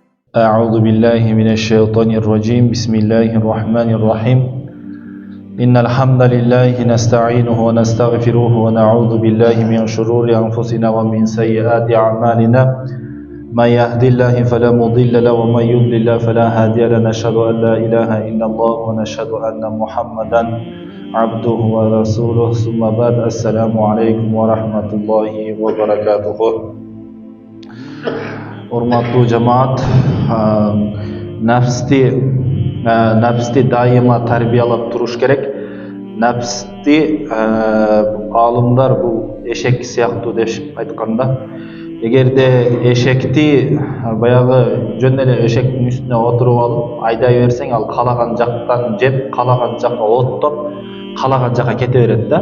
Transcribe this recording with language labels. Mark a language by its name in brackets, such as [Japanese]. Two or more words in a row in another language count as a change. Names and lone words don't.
[Arabic] أعوذ بالله من الشيطان الرجيم بسم الله الرحمن الرحيم إن الحمد لله نستعينه ونستغفره ونعوذ بالله من شرور أنفسنا ومن سيئات أعمالنا من يهد الله فلا مضل له ومن يضلل فلا هادي له نشهد أن لا إله إلا الله ونشهد أن محمدا عبده ورسوله ثم بعد السلام عليكم ورحمة الله وبركاته. [Kyrgyz] Урматтуу жамаат, нәпсти дайыма тарбиялап туруш керек. Нәпсти алымдар бул эшек сыяктуу деп айтканда, эгерде эшекти баягы жөн эле эшектин үстүнө отуруп алып айдай берсең, ал каалаган жактан жеп, каалаган жакка оттоп, каалаган жакка кете берет да.